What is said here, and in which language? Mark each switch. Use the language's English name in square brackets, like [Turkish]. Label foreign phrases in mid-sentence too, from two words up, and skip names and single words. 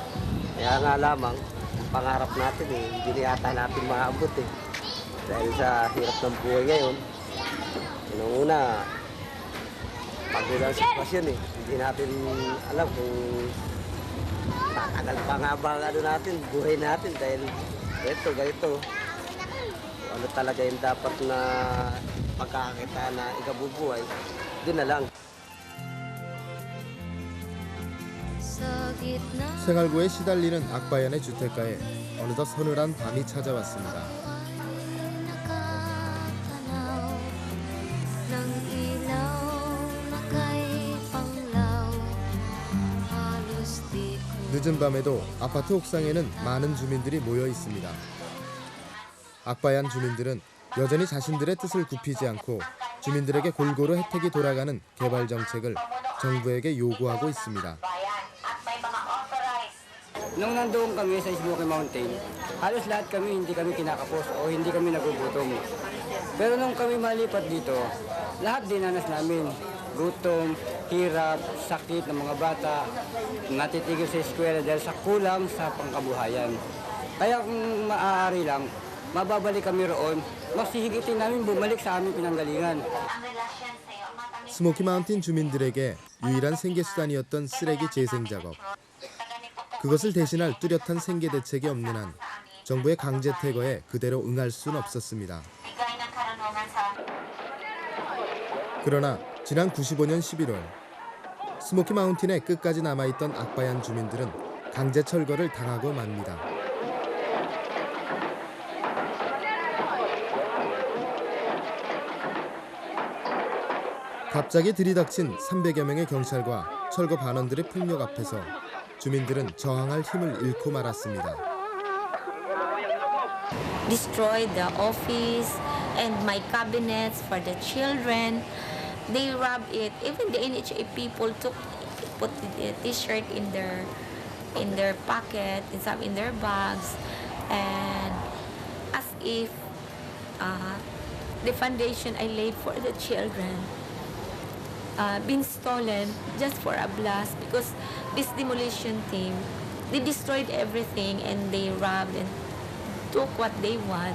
[Filipino] Kaya nga lamang, pangarap natin hindi na yata natin maabot Dahil sa hirap ng buhay ngayon, una, pagulang sitwasyon Hindi natin alam kung tatagal pa nga ba natin, buhay natin dahil ganito. Ano talaga yung dapat na pagkakakita na ikabubuhay, doon na lang. [Korean] 생활고에 시달리는 악바얀의 주택가에 어느덧 서늘한 밤이 찾아왔습니다. 늦은 밤에도 아파트 옥상에는 많은 주민들이 모여 있습니다. 악바얀 주민들은 여전히 자신들의 뜻을 굽히지 않고 주민들에게 골고루 혜택이 돌아가는 개발 정책을 정부에게 요구하고 있습니다. [Filipino] Nung nandoon kami sa Smoky Mountain, halos lahat kami hindi kami kinakapos o hindi kami nagugutom. Pero nung kami malipat dito, lahat dinanas namin. Gutom, hirap, sakit ng mga bata, natitigil sa eskwela dahil sa kulang sa pangkabuhayan. Kaya kung maaari lang, mababalik kami roon, masihigitin namin bumalik sa aming pinanggalingan. [Korean] 스모키 마운틴 주민들에게 유일한 생계수단이었던 쓰레기 재생 작업. 그것을 대신할 뚜렷한 생계 대책이 없는 한 정부의 강제 퇴거에 그대로 응할 수는 없었습니다. 그러나 지난 95년 11월 스모키 마운틴의 끝까지 남아있던 악바얀 주민들은 강제 철거를 당하고 맙니다. 갑자기 들이닥친 300여 명의 경찰과 철거 반원들의 폭력 앞에서 주민들은 저항할 힘을 잃고 말았습니다. [English] Destroyed the office and my cabinets for the children. They robbed it. Even the NHA people put the T-shirt in their pocket, and some in their bags, and as if the foundation I laid for the children been stolen just for a blast, because this demolition team they destroyed everything and they robbed and took what they want.